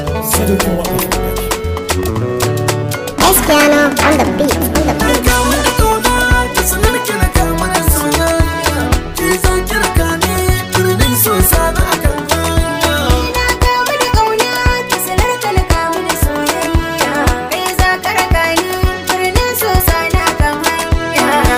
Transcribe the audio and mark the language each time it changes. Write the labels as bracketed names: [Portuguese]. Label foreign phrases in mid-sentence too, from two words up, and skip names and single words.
[Hausa] Sai dai kuma [English] Cristiano on the beat, on the beat. [Hausa] Ga wani kauna, ta sanar ki na kama da soyayya. Ki zo ki raka ni, birnin so sani a kan hanya. Na kamu da kauna, ta sanar ka na kamu da soyayya. Kai za ka raka ni, birnin so sani a kan hanya.